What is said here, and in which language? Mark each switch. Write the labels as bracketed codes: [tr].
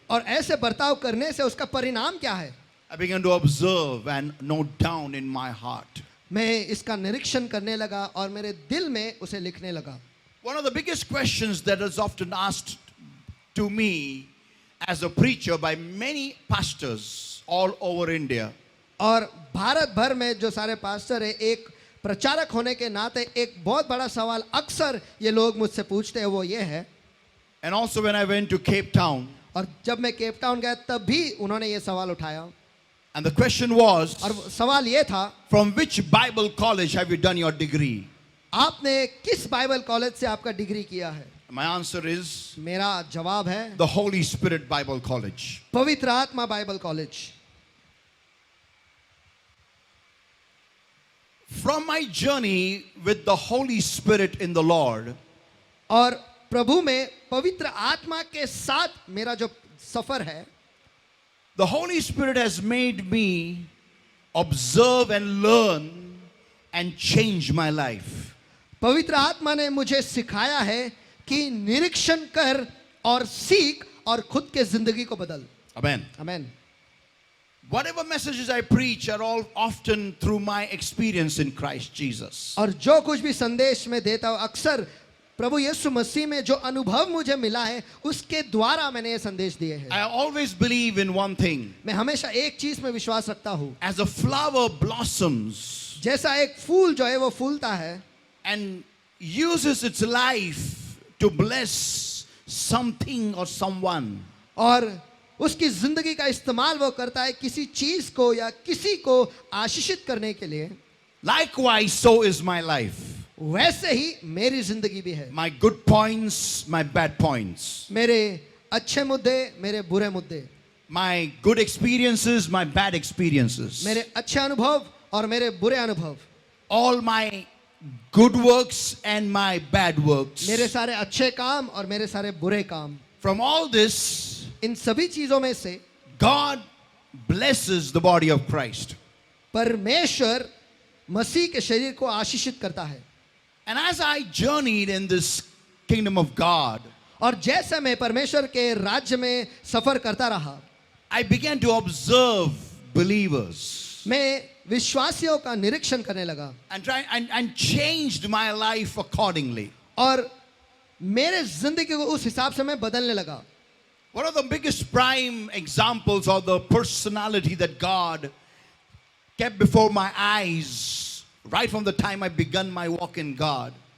[hi] और ऐसे बर्ताव करने से उसका परिणाम क्या है। [en] I began to observe and note down in my heart. [hi] मैं इसका निरीक्षण करने लगा और मेरे दिल में उसे लिखने लगा। [en] One of the biggest questions that is often asked to me as a preacher by many pastors all over India, [hi] और भारत भर में जो सारे पास्टर है, एक प्रचारक होने के नाते एक बहुत बड़ा सवाल अक्सर ये लोग मुझसे पूछते हैं, वो ये है, [en] and also when I went to Cape Town, [hi] और जब मैं केप टाउन गया तब भी उन्होंने ये सवाल उठाया, [en] and the question was, [hi] और सवाल ये था, [en] from which Bible college have you done your degree? [hi] आपने किस बाइबल कॉलेज से आपका डिग्री किया है। [en] My answer is [hi] मेरा जवाब है [en] the Holy Spirit Bible College. [hi] पवित्र आत्मा Bible college. [en] From my journey with the Holy Spirit in the Lord, [hi] और प्रभु में पवित्र आत्मा के साथ मेरा जो सफर है, [en] the Holy Spirit has made me observe and learn and change my life. [hi] पवित्र आत्मा ने मुझे सिखाया है कि निरीक्षण कर और सीख और खुद के जिंदगी को बदल। [en] Amen. [hi] Amen. [en] Whatever messages I preach are all often through my experience in Christ Jesus. [hi] और जो कुछ भी संदेश में देता हूँ अक्सर प्रभु यीशु मसीह में जो अनुभव मुझे मिला है उसके द्वारा मैंने ये संदेश दिए हैं। [en] I always believe in one thing. [hi] मैं हमेशा एक चीज में विश्वास रखता हूँ, [en] As a flower blossoms, [hi] जैसा एक फूल जो है वो फूलता है [en] and uses its life to bless something or someone. [hi] और उसकी जिंदगी का इस्तेमाल वो करता है किसी चीज को या किसी को आशीषित करने के लिए, [en] Likewise, so is my life. [hi] वैसे ही मेरी जिंदगी भी है. [en] My good points, my bad points. [hi] मेरे अच्छे मुद्दे, मेरे बुरे मुद्दे, [en] My good experiences, my bad experiences. [hi] मेरे अच्छे अनुभव और मेरे बुरे अनुभव, [en] All my good works and my bad works. [hi] मेरे सारे अच्छे काम और मेरे सारे बुरे काम, [en] From all this, [hi] इन सभी चीजों में से [en] God blesses the body of Christ. [hi] परमेश्वर मसीह के शरीर को आशीषित करता है. [en] And as I journeyed in this kingdom of God, [hi] और जैसे मैं परमेश्वर के राज्य में सफर करता रहा, [en] I began to observe believers [hi] मैं विश्वासियों का निरीक्षण करने लगा [en] and changed my life accordingly. [hi] और मेरे जिंदगी को उस हिसाब से मैं बदलने लगा. [en] One of the biggest prime examples of the personality that God kept before my eyes right from the time I began my walk in God